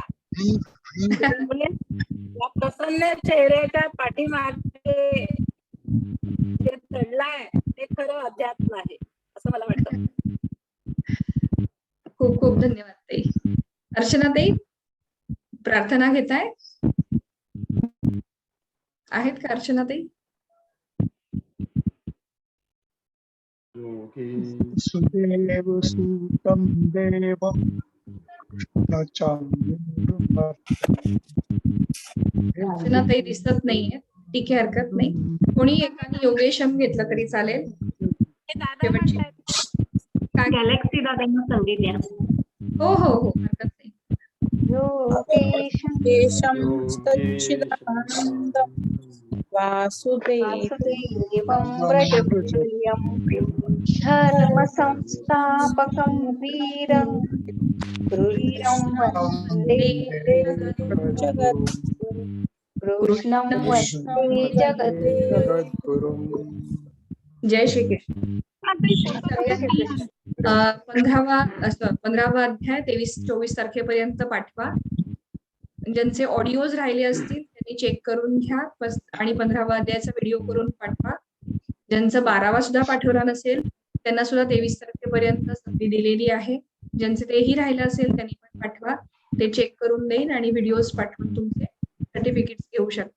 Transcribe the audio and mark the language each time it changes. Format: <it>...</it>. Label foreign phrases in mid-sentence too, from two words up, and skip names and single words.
<mr>त्यामुळे या प्रसन्न चेहऱ्याच्या पाठीमागे जे दडलाय ते खरं अध्यात्म आहे, असं मला वाटतं. खूप खूप धन्यवाद ताई. अर्चना ताई, प्रार्थना घेताय? आहेत का अर्चना ताई?</mr> <sa>सुदेव सुतं देवं</sa> <mr>अर्चना ताई दिसत नाहीये, ठीक आहे, हरकत नाही. कोणी एकाने योगेशम घेतलं तरी चालेल. गॅलेक्सी दादांना संधी द्या. हो हो हो, हरकत नाही.</mr> <sa>योगेशं सच्चिदानन्दं वासुदेवं व्रजप्रियं धर्मसंस्थापकं वीरं कृष्णं वन्दे जगद्गुरुं, कृष्णं वन्दे जगद्गुरुं.</sa> <mr>जय श्री कृष्ण. 15वा अध्याय 23-24 तारखेपर्यंत पाठवा. ज्यांचे ऑडिओज राहिले असतील त्यांनी चेक करून घ्या आणि 15वा अध्यायाचा व्हिडिओ करून पाठवा. ज्यांचं 12वा सुद्धा पाठवला नसेल त्यांना सुद्धा 23 तारखेपर्यंत संधी दिलेली आहे. ज्यांचे तेही राहिलं असेल त्यांनी पण पाठवा, ते चेक करून देईन आणि व्हिडिओज पाठवून तुमचे सर्टिफिकेट घेऊ शकता.</mr>